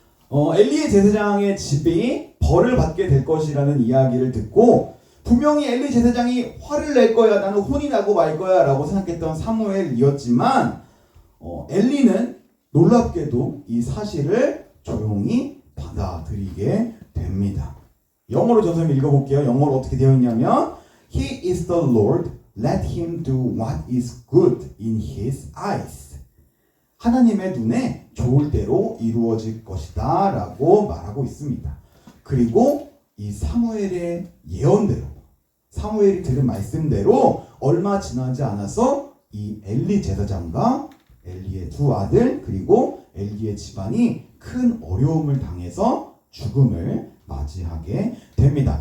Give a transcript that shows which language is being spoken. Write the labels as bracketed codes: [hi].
[ko] 엘리의 제사장의 집이 벌을 받게 될 것이라는 이야기를 듣고 분명히 엘리 제사장이 화를 낼 거야, 나는 혼이 나고 말 거야 라고 생각했던 사무엘이었지만 엘리는 놀랍게도 이 사실을 조용히 받아들이게 됩니다. 영어로 저 선생님 읽어볼게요. 영어로 어떻게 되어 있냐면 [en] He is the Lord, let him do what is good in his eyes. [ko] 하나님의 눈에 좋을 대로 이루어질 것이다 라고 말하고 있습니다. 그리고 이 사무엘의 예언대로 사무엘이 들은 말씀대로 얼마 지나지 않아서 이 엘리 제사장과 엘리의 2 아들 그리고 엘리의 집안이 큰 어려움을 당해서 죽음을 맞이하게 됩니다.